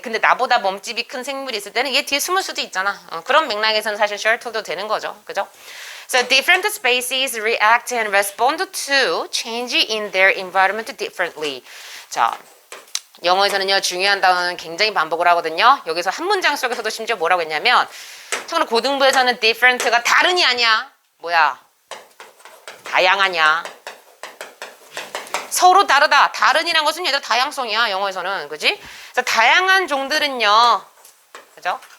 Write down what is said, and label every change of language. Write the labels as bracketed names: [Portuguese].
[Korean] 근데 나보다 몸집이 큰 생물이 있을 때는 얘 뒤에 숨을 수도 있잖아. 그런 맥락에서는 사실 셔틀도 되는 거죠. 그죠? [English] So different species react and respond to change in their environment differently. [Korean] 자, 영어에서는요 중요한 단어는 굉장히 반복을 하거든요. 여기서 한 문장 속에서도 심지어 뭐라고 했냐면 참고로 고등부에서는 different가 다른이 아니야. 뭐야? 다양하냐? 서로 다르다. 다른이란 것은 얘들 다양성이야. 영어에서는. 그지? 그래서 다양한 종들은요. 그죠?